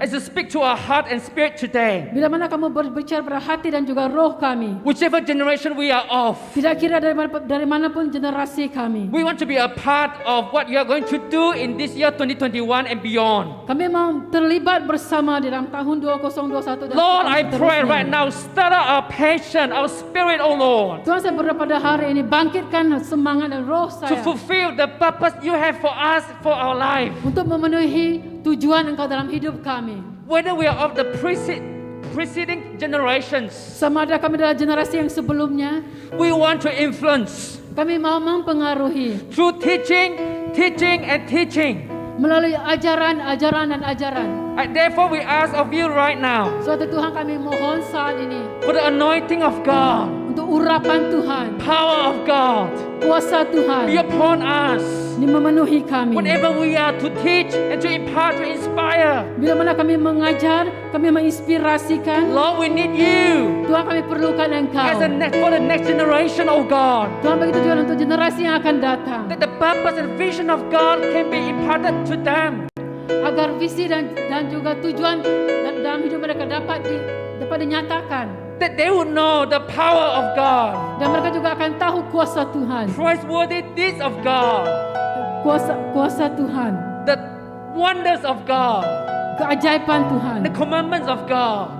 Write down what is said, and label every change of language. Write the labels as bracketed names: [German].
[English] as you speak to our heart and spirit today. [Malay] bila mana kamu berbicara pada hati dan juga roh kami, [English] Whichever generation we are of, [Malay] tidak kira dari manapun generasi kami, [English] we want to be a part of what you are going to do in this year 2021 and beyond. [Malay] kami mau terlibat bersama di dalam tahun 2021 dan [English] Lord, I pray [Malay] seterusnya. [English] right now, stir up our passion, our spirit, oh Lord, [Malay] Tuhan, saya berdoa pada hari ini, bangkitkan semangat dan roh [English] to [Malay] saya [English] fulfill the purpose you have for us, for our life. [Malay] untuk memenuhi tujuan Engkau dalam hidup kami. [English] Whether we are of the preceding generations, [Malay] Sama ada kami adalah generasi yang sebelumnya, [English] we want to influence [Malay] kami mau mempengaruhi [English] through teaching, and teaching. [Malay] melalui ajaran dan ajaran. [English] Therefore, we ask of you right now [Malay] Suatu Tuhan, kami mohon saat ini [English] for the anointing of God, [Malay] untuk urapan Tuhan, [English] power of God, [Malay] kuasa [English] be [Malay] Tuhan [English] upon us. [Malay] ini memenuhi kami. [English] Whenever we are to teach and to impart, to inspire, [Malay] Bila mana kami mengajar, kami menginspirasikan, [English] Lord, we need you [Malay] Tuhan, kami perlukan Engkau. [English] for the next generation, oh God. [Malay] Tuhan, begitu juga untuk generasi yang akan datang, [English] That the purpose and vision of God can be imparted to them. [Malay] agar visi dan juga tujuan dalam hidup mereka dapat dinyatakan, [English] That they would know the power of God, [Malay] dan mereka juga akan tahu kuasa Tuhan, [English] praiseworthy deeds of God, [Malay] kuasa Tuhan, [English] the wonders of God, [Malay] keajaiban Tuhan, [English] the commandments of God,